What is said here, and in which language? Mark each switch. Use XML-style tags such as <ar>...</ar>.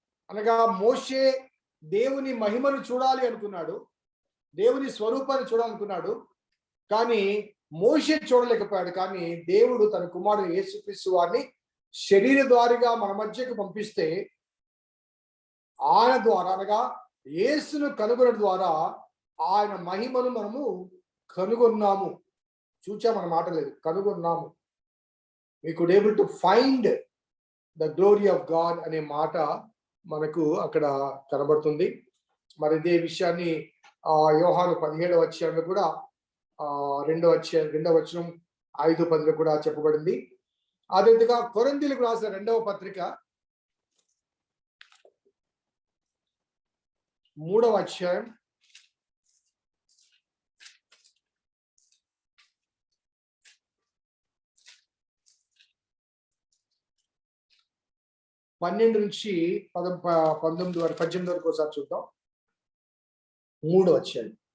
<te>అనగా మోషే దేవుని మహిమను చూడాలి అనుకున్నాడు, దేవుని స్వరూపాన్ని చూడాలనుకున్నాడు, కానీ మోషే చూడలేకపోయాడు. కానీ దేవుడు తన కుమారుడు యేసుక్రీస్తు వారిని శరీరధారిగా మన మధ్యకు పంపిస్తే ఆయన ద్వారా అనగా యేసును కనుగొనడం ద్వారా ఆయన మహిమను మనము కనుగొన్నాము. చూచామన్న మాట లేదు, కనుగొన్నాము.</te> <en>we could able to find the glory of God</en> <te>అనే మాట మనకు అక్కడ కనబడుతుంది. మరి ఇదే విషయాన్ని యోహాను 17వ అధ్యాయంలో కూడా 2వ వచనం 5-10లో కూడా చెప్పబడింది. అదేవిధంగా కొరింథీయులకు రాసిన 2వ పత్రిక 3వ అధ్యాయం 12 నుంచి 19 వరకు 18 వరకు ఒకసారి చూద్దాం. 3వ అధ్యాయం.</te>